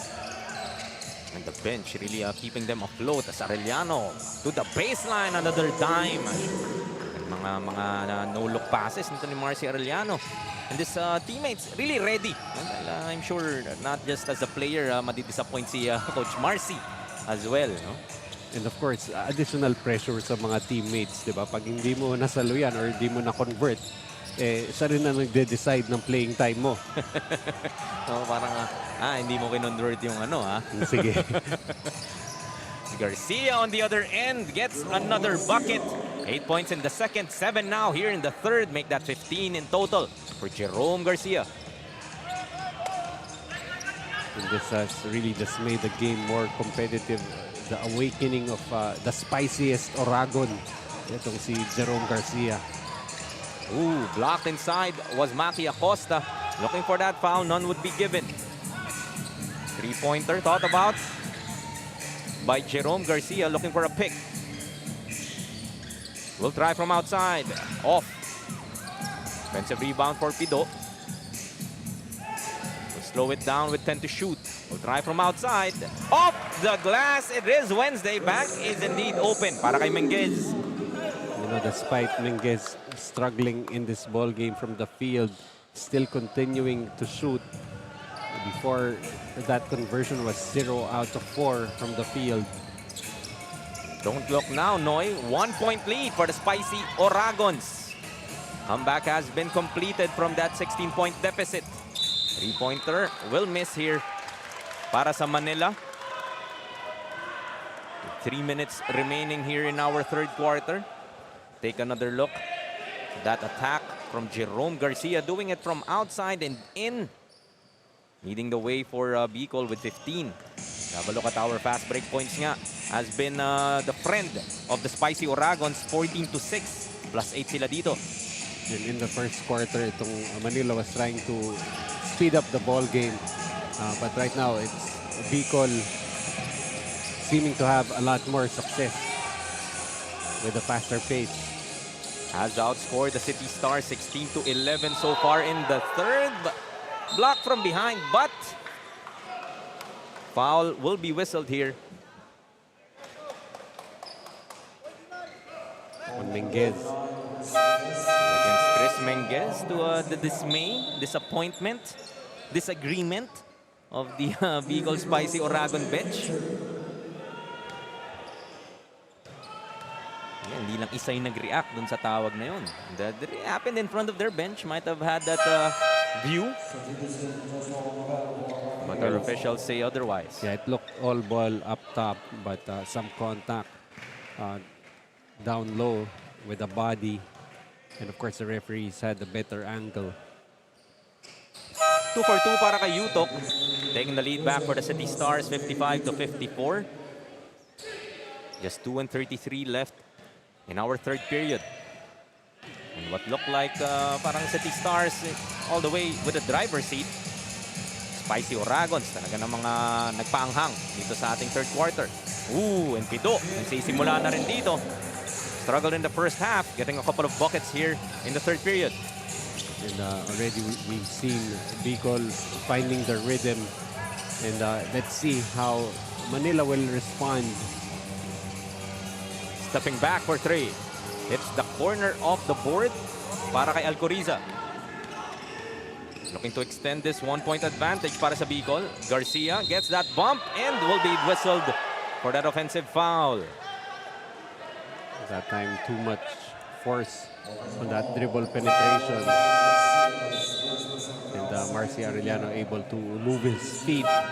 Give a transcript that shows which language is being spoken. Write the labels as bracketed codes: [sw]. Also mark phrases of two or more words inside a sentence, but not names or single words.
[en] And the bench really keeping them afloat as Arellano to the baseline, another dime. [tl] And mga [en] no-look passes [tl] nito ni Marcy Arellano. [en] And this teammates really ready. And, I'm sure not just as a player, [tl] madidisappoint si Coach Marcy [en] as well. [tl] No? [en] And of course, additional pressure [tl] sa mga [en] teammates, [tl] di ba? Pag hindi mo nasaluyan or hindi mo na-convert, siya rin na nagde-decide ng playing time mo. So, parang, hindi mo kinonvert yung ano, ha? Sige. [en] Garcia on the other end gets another bucket. 8 points in the second, 7 now here in the third. Make that 15 in total for Jerome Garcia. And this has really just made the game more competitive. The awakening of the spiciest Oragon. [tl] Itong si Jerome Garcia. [en] Ooh, blocked inside was Maki Acosta. Looking for that foul, none would be given. Three-pointer thought about by Jerome Garcia, looking for a pick. Will try from outside. Off. Offensive rebound for Pido. Will slow it down with 10 to shoot. Will try from outside. Off the glass. It is Wednesday. Back is indeed open [tl] para kay [en] Menguez. You know, despite Menguez struggling in this ball game from the field, still continuing to shoot. Before that conversion was 0 out of 4 from the field. Don't look now, Noy. 1-point lead for the spicy Oragons. Comeback has been completed from that 16-point deficit. Three-pointer will miss here [tl] para sa [en] Manila. 3 minutes remaining here in our third quarter. Take another look. That attack from Jerome Garcia, doing it from outside and in. Leading the way for BICOL with 15. Have a look at our fast break points nga. Has been the friend of the spicy Oragons, 14-6. [tl] Plus 8 sila dito. [en] And in the first quarter, itong Manila was trying to speed up the ball game. But right now, it's BICOL seeming to have a lot more success with a faster pace. Has outscored the City Stars 16-11 so far in the third. Blocked from behind, but foul will be whistled here. On Menguez. Against Chris Menguez to the dismay, disappointment, disagreement of the BICOL Spicy Oragon bench. [tl] Yan, hindi lang isa yung nag-react dun sa tawag na yun. [en] That happened in front of their bench. Might have had that view. But our officials say otherwise. Yeah, it looked all ball up top, but some contact down low with the body. And of course, the referees had a better angle. 2 for 2 [tl] para kay [en] Yutok. Taking the lead back for the City Stars, 55-54. Just 2:33 left in our third period. And what looked like parang City Stars all the way with the driver's seat. [tl] Spicy Oragons, talaga ng mga nagpaanghang dito sa ating [en] third quarter. [tl] Ooh, and Pido, nagsisimula na rin dito. [en] Struggled in the first half, getting a couple of buckets here in the third period. And already we've seen BICOL finding the rhythm. And let's see how Manila will respond. Stepping back for 3. Hits the corner of the board [tl] para kay [en] Alcoriza. Looking to extend this 1-point advantage [tl] para sa [en] BICOL. Garcia gets that bump and will be whistled for that offensive foul. That time, too much force on that dribble penetration. And Marcy Arellano able to move his feet.